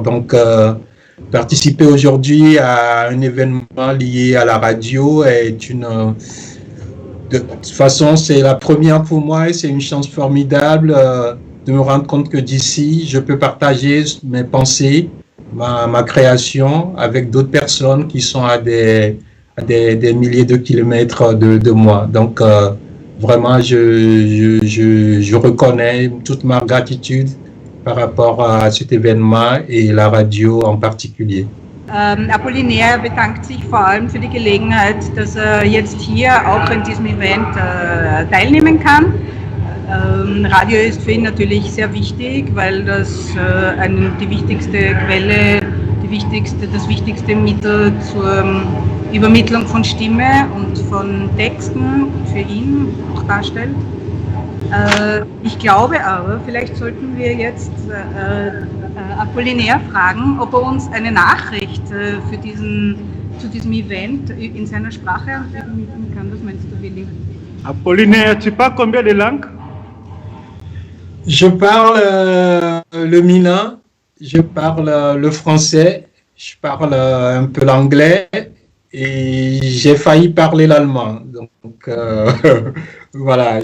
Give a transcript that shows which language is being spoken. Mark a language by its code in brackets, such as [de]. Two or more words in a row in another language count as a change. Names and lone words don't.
[fr] Donc, participer aujourd'hui à un événement lié à la radio est de toute façon, c'est la première pour moi et c'est une chance formidable de me rendre compte que d'ici, je peux partager mes pensées, ma création avec d'autres personnes qui sont à des milliers de kilomètres de moi. Donc, vraiment, je reconnais toute ma gratitude par rapport à cet événement et la radio en particulier. [de] Apollinaire bedankt sich vor allem für die Gelegenheit, dass jetzt hier auch in diesem Event teilnehmen kann. Radio ist für ihn natürlich sehr wichtig, weil das die wichtigste Quelle, das wichtigste Mittel zur Übermittlung von Stimme und von Texten für ihn auch darstellt. Ich glaube aber, vielleicht sollten wir jetzt Apollinaire fragen, ob uns eine Nachricht zu diesem Event in seiner Sprache übermitteln kann. Was meinst du, Willi? [fr] Apollinaire, tu parles combien de langues? Je parle le mina, je parle le français, je parle un peu l'anglais et j'ai failli parler l'allemand. Donc, voilà.